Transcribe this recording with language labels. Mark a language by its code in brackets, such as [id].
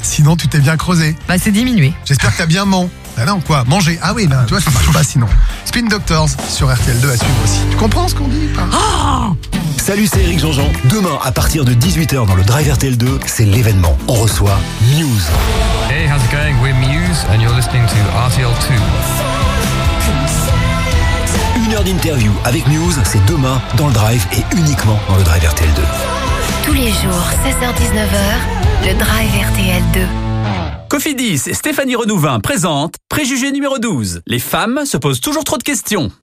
[fr] Sinon, tu t'es bien creusé. Bah, c'est diminué. J'espère que t'as bien mangé. Bah non, quoi. Manger. Ah oui. Bah, tu vois, ça marche pas sinon. Spin Doctors sur RTL2 à suivre aussi. Tu comprends ce qu'on dit Oh. Salut, c'est Eric Jean-Jean. Demain, à partir de 18h dans le Drive RTL2, c'est l'événement. On reçoit Muse. [en] Hey, how's it going? We're Muse and you're listening to RTL2. [fr] Une heure d'interview avec Muse, c'est demain dans le Drive et uniquement dans le Drive RTL2. Tous les jours, 16h-19h, le Drive RTL2. Cofidis et Stéphanie Renouvin présentent Préjugé numéro 12. Les femmes se posent toujours trop de questions.